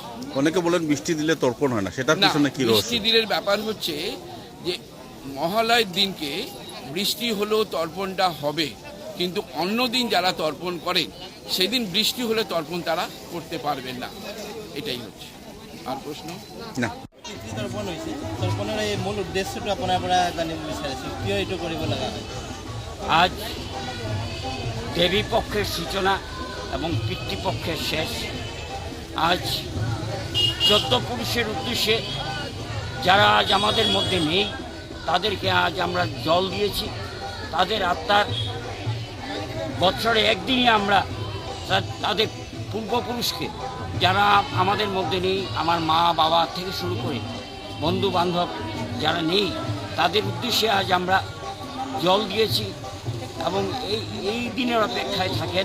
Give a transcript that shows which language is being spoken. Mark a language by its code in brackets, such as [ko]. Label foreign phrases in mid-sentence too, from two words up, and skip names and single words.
[bn] অনেকে বলেন বৃষ্টি দিলে তর্পণ হয় না, সেটার পিছনে কি রয়েছে? বৃষ্টি দিনের ব্যাপার হচ্ছে যে মহালয়ের দিনকে বৃষ্টি হলেও তর্পণটা হবে, কিন্তু অন্য দিন যারা তর্পণ করেন সেদিন বৃষ্টি হলে তর্পণ তারা করতে পারবেন না, এটাই হচ্ছে। আর প্রশ্ন না। [as] তৰ্পণ হৈছে, তৰ্পণৰ এই মূল উদ্দেশ্যটো আপোনাৰ পৰা জানিব বিচাৰিছোঁ, কিয় এইটো কৰিব লগা হয়? [bn] আজ দেবী পক্ষের সূচনা এবং পিতৃপক্ষের শেষ। আজ 14 পুরুষের উদ্দেশ্যে যারা আজ আমাদের মধ্যে নেই তাদেরকে আজ আমরা জল দিয়েছি। তাদের আত্মার বছরে একদিনই আমরা তাদের পূর্বপুরুষকে যারা আমাদের মধ্যে নেই, আমার মা বাবা থেকে শুরু করে বন্ধু বান্ধব যারা নেই তাদের উদ্দেশ্যে আজ আমরা জল দিয়েছি এবং এই দিনের অপেক্ষায় থাকেন।